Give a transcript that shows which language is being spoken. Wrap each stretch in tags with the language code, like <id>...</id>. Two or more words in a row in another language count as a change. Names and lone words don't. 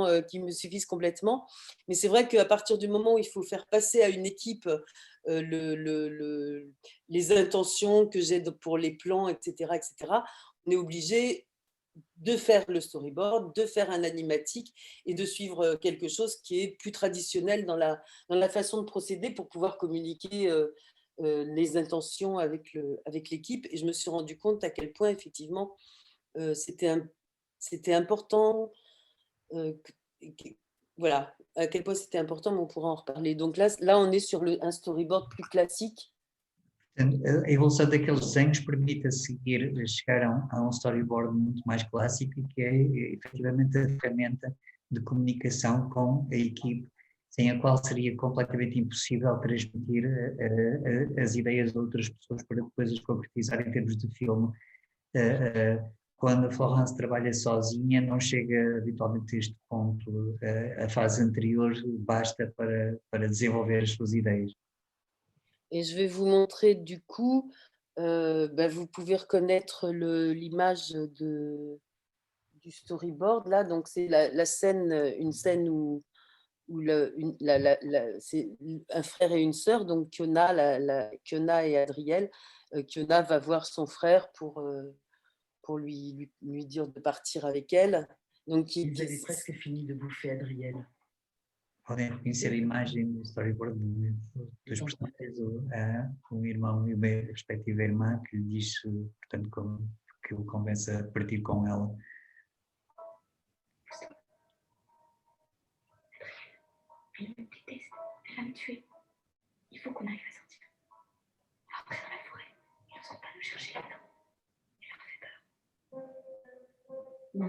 <fr>Mais c'est vrai qu'à partir du moment où il faut faire passer à une équipe les intentions que j'ai pour les plans, etc., on est obligé de faire le storyboard, de faire un animatique et de suivre quelque chose qui est plus traditionnel dans la façon de procéder pour pouvoir communiquer les intentions avec l'équipe. Et je me suis rendu compte à quel point, effectivement, c'était important, voilà, à quel point c'était important, mais on pourra en reparler. Donc là on est sur un storyboard plus classique.</fr> <pt>A evolução daqueles desenhos permite a seguir chegar a storyboard muito mais clássico, que é efetivamente a ferramenta de comunicação com a equipe, sem a qual seria completamente impossível transmitir as ideias de outras pessoas para depois as concretizar em termos de filme. Quando a Florence trabalha sozinha, não chega habitualmente a este ponto. A fase anterior basta para desenvolver as suas ideias.</pt> <fr>Et je vais vous montrer du coup, vous pouvez reconnaître l'image du du storyboard là. Donc c'est la scène, une scène où c'est un frère et une sœur, donc Kiona et Adriel. Kiona va voir son frère pour lui dire de partir avec elle. Donc, Ils avaient presque fini de bouffer Adriel.</fr> <pt>Podem reconhecer a imagem do storyboard dos personagens, um irmão e uma respectiva irmã, que lhe diz, portanto, que o convence a partir com ela.</pt> <fr>Elle me déteste, elle va me tuer. Il faut qu'on arrive à sortir. Après, dans la forêt, ils n'oseront pas nous chercher là-dedans. Il leur fait peur. Non.</fr>